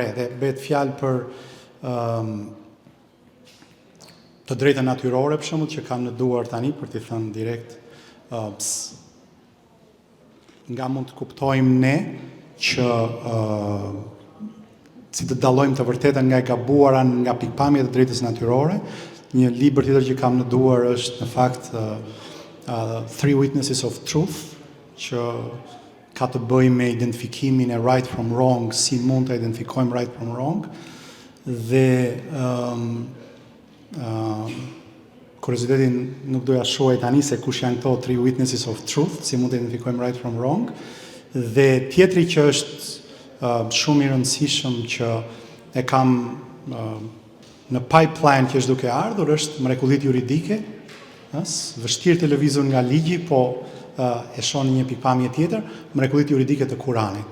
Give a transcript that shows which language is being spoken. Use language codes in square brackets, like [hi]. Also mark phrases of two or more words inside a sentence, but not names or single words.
[sq] Dhe bëhet fjalë për të drejtën natyrore, për shembull, që kam në duar tani, për t'i thënë direkt, nga mund të kuptojmë ne që si të dallojmë të vërtetën nga e gabuara nga pikpamjet e drejtës natyrore. Një libër tjetër që kam në duar është në fakt Three Witnesses of Truth, që ka të bëjë me identifikimin e [en] right from wrong, [sq] si mund të identifikojmë [en] right from wrong, [sq] dhe kuriozitetin nuk doja shohej tani se kush janë këto Three Witnesses of Truth, si mund të identifikojmë [en] right from wrong, [sq] dhe tjetri që është shumë i rëndësishëm që e kam në pipeline që është duke ardhur është mrekullitë juridike, vështirë të lëvizur nga ligji, po e shoh një pikpamje tjetër, mrekullitë juridike të Kuranit.